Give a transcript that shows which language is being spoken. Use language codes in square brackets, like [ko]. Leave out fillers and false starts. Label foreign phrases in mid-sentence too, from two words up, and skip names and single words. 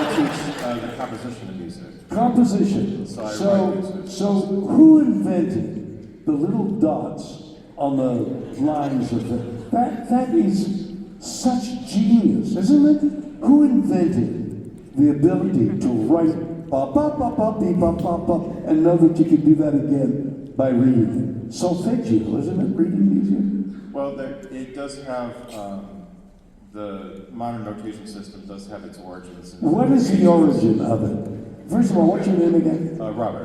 [en] The composition of music. Composition. So I write music. So who invented the little dots on the lines of that is such genius, isn't it? Who invented the ability to write ba ba ba ba bee ba ba ba and know that you could do that again by reading? Solfeggio, isn't it? Reading music? Well, it does have, the modern notation system does have its origins. What is the origin of it? First of all, what's your name again? Robert.